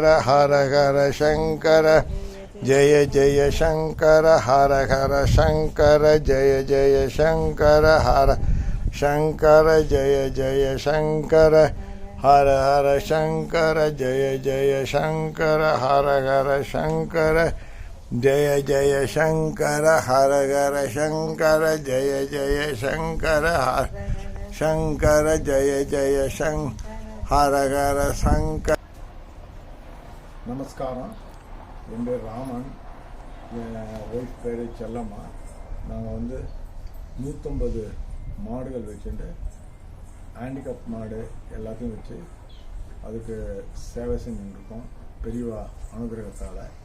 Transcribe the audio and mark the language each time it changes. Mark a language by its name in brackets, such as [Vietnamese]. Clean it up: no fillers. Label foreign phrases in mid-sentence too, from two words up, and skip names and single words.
[Sanskrit] हर हर शंकर जय जय शंकर हर हर शंकर जय जय शंकर हर शंकर जय जय शंकर हर हर शंकर जय जय शंकर हर हर शंकर जय जय शंकर हर हर शंकर जय जय शंकर हर शंकर जय जय शंकर हर हर शंकर. [Tamil] நமஸ்காரம். என் பேர் ராமன், என் ஒய்ஃப் பேர் செல்லம்மா. நாங்கள் 150 மாடுகள் வச்சுட்டு ஹேண்டிகப் மாடு எல்லாத்தையும் வச்சு அதுக்கு சேவை செஞ்சுருக்கோம் பெரியவா அனுகிரகத்தால்.